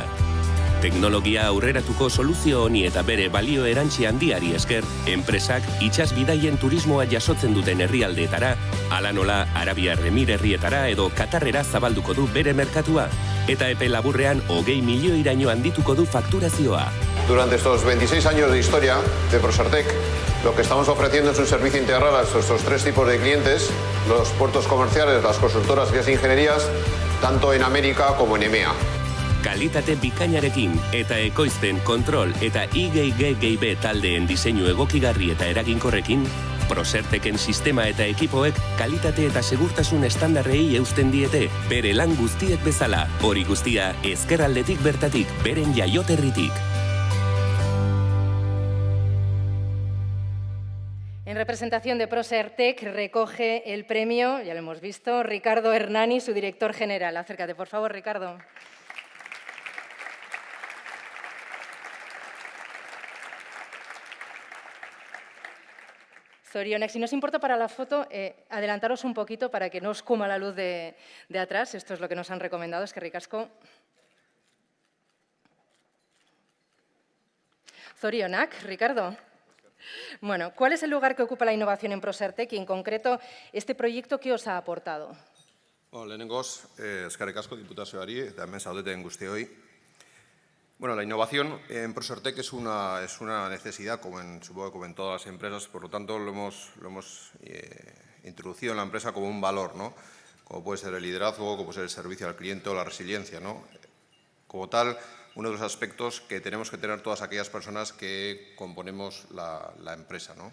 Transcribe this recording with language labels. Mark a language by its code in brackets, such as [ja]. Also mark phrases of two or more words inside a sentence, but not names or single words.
[eu] Teknologia aurreratuko soluzio honi eta bere balio erantzi handiari esker, enpresak itsas bidaien turismoa jasotzen duten herrialdeetara, hala nola Arabiar Emirerrietara edo Katarrera zabalduko du bere merkatua, eta epe laburrean 20 milioiraino handituko du fakturazioa. [es] Durante estos 26 años de historia de Prosertec, lo que estamos ofreciendo es un servicio integral a estos 3 tipos de clientes, los puertos comerciales, las consultoras y las ingenierías, tanto en América como en EMEA. [eu] Kalitate bikainarekin eta ekoizpen, kontrol eta IGGGB taldeen diseinu egokigarri eta eraginkorrekin, Proserteken sistema eta ekipoek kalitate eta segurtasun estandarrei eusten diete, bere lan guztiek bezala, hori guztia ezkerraldetik bertatik, beren jaioterritik. [es] En representación de Prosertec recoge el premio, ya lo hemos visto, Ricardo Hernani, su director general. Acércate, por favor, Ricardo. Zorionak, si nos importa para la foto, adelantaros un poquito para que no os coma la luz de atrás. Esto es lo que nos han recomendado, es que ricasco. [eu] Zorionak, Ricardo. [es] Bueno, ¿cuál es el lugar que ocupa la innovación en Prosertec y, en concreto, este proyecto qué os ha aportado? [eu] Lehenengoz, eskerrik asko diputazioari eta hemen zaudeten guztioi. [es] Bueno, la innovación en Prosertec es una necesidad, supongo que como en todas las empresas, por lo tanto lo hemos introducido en la empresa como un valor, ¿no? Como puede ser el liderazgo, como puede ser el servicio al cliente o la resiliencia, ¿no? Como tal, uno de los aspectos que tenemos que tener todas aquellas personas que componemos la empresa, ¿no?